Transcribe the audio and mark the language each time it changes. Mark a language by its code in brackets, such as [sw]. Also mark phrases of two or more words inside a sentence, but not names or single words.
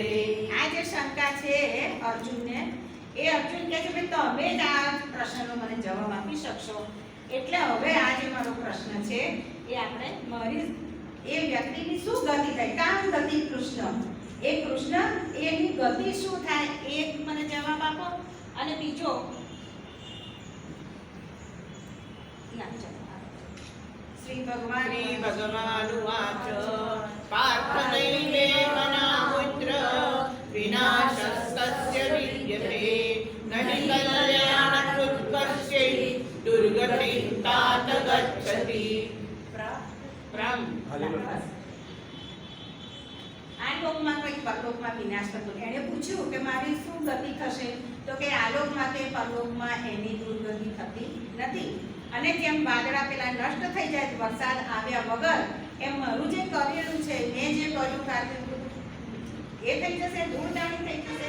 [gu] આ જે શંકા છે અર્જુનને, એ અર્જુન કહે છે ભાઈ તમે જ આ પ્રશ્નનો મને જવાબ આપી શકશો, એટલે હવે આ જે મારો પ્રશ્ન છે એ આપણે મારી એ વ્યક્તિની શું ગતિ થાય, કામ ગતિ કૃષ્ણ, એ કૃષ્ણ એની ગતિ શું થાય એ મને જવાબ આપો. અને બીજો શ્રી [sa] भगवानुवाच पार्थनैवे मनामुद्र विनाशस्तस्य विद्यते न हि कल्याणकृत्कर्षे दुर्गतिं तात गच्छति. [gu] આ લોકમાં કંઈક પરલોકમાં વિનાશ થતો. એણે પૂછ્યું કે મારી શું ગતિ થશે, તો કે આ લોકમાં કે પરલોકમાં એની દુર્ગતિ થતી નથી. અને જેમ વાદળા પેલા નષ્ટ થઈ જાય વરસાદ આવ્યા વગર, એમ મારું જે કરેલું છે, મેં જે કર્યું કાર્ય એ થઈ જશે, ધૂળદાણી થઈ જશે.